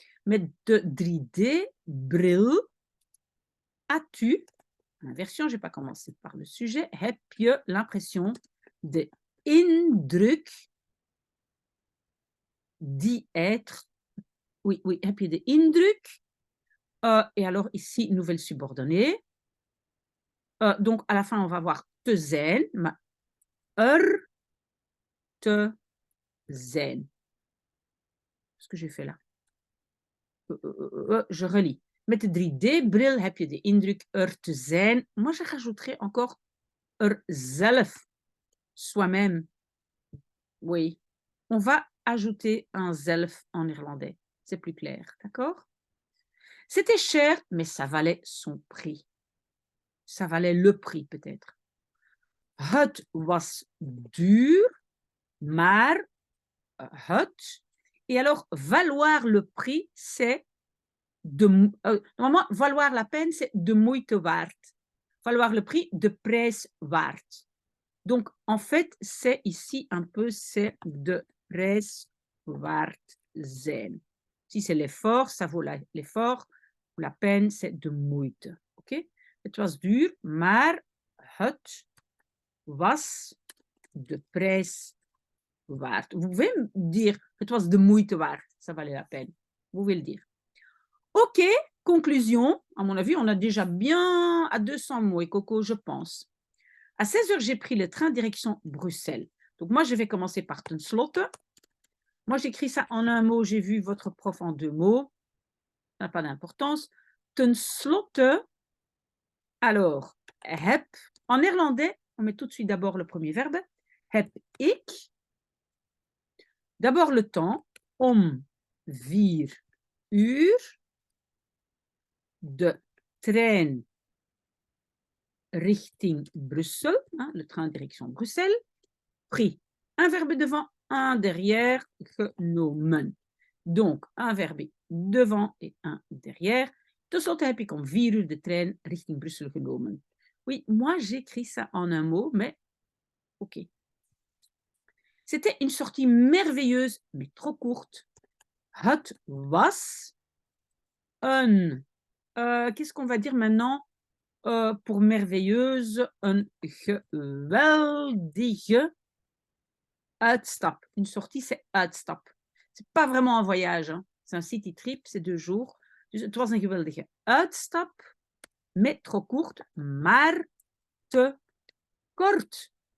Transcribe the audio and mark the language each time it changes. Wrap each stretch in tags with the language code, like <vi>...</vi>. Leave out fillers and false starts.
<nl>Met de 3D bril,</nl> <fr>as-tu, inversion, je n'ai pas commencé par le sujet,</fr> <nl>heb je</nl> <fr>l'impression</fr> <nl>de indruk</nl> <fr>d'y être. Oui, oui,</fr> <nl>heb je de indruk.</nl> <fr>Et alors ici, nouvelle subordonnée. Donc à la fin, on va voir</fr> <nl>te zijn, maar te zijn.</nl> <fr>Qu'est-ce que j'ai fait là? Je relis.</fr> <nl>Met de 3D-bril heb je de indruk te zijn.</nl> <fr>Moi, je rajouterais encore zelf, soi-même. Oui. On va ajouter un zelf en néerlandais. C'est plus clair, d'accord? C'était cher, mais ça valait son prix. ça valait le prix peut-être.</fr> <nl>Het was duur, maar het.</nl> <fr>Et alors, valoir le prix, c'est normalement, valoir la peine, c'est</fr> <nl>de moeite waard.</nl> <fr>Valoir le prix,</fr> <nl>de prijs waard.</nl> <fr>Donc, en fait, c'est ici un peu, c'est</fr> <nl>de prijs waard zijn.</nl> <fr>Si c'est l'effort, ça vaut l'effort. La peine, c'est</fr> <nl>de moeite.</nl> <fr>OK?</fr> <nl>Het was duur, maar het was de prijs waard.</nl> <fr>Vous pouvez me dire,</fr> <nl>het was de moeite waard.</nl> <fr>Ça valait la peine. Vous pouvez le dire. OK, conclusion. À mon avis, on a déjà bien à 200 mots, et Coco, je pense. À 16 heures, j'ai pris le train direction Bruxelles. Donc, moi, je vais commencer par ten slotte. Moi, j'écris ça en un mot. J'ai vu votre prof en 2 mots. Ça n'a pas d'importance.</fr> <nl>Ten slotte,</nl> <fr>alors,</fr> <nl>heb.</nl> <fr>En néerlandais, on met tout de suite d'abord le premier verbe.</fr> <nl>Heb ik.</nl> <fr>D'abord le temps.</fr> <nl>Om 4 uur. De trein richting Bruxelles,</nl> <fr>hein, le train direction Bruxelles, pris un verbe devant, un derrière,</fr> <nl>genomen.</nl> <fr>Donc, un verbe devant et un derrière.</fr> <nl>Tenslotte heb ik om 4 uur de trein richting Bruxelles genomen.</nl> <fr>Oui, moi j'écris ça en un mot, mais ok. C'était une sortie merveilleuse, mais trop courte.</fr> <nl>Het was een...</nl> <fr>qu'est-ce qu'on va dire maintenant pour merveilleuse,</fr> <nl>een geweldige uitstap.</nl> <fr>Une sortie, c'est uitstap. C'est pas vraiment un voyage, hein. C'est un city trip, c'est 2 jours.</fr> <nl>Dus het was een geweldige uitstap,</nl> <fr>mais trop courte,</fr> <nl>maar te kort.</nl>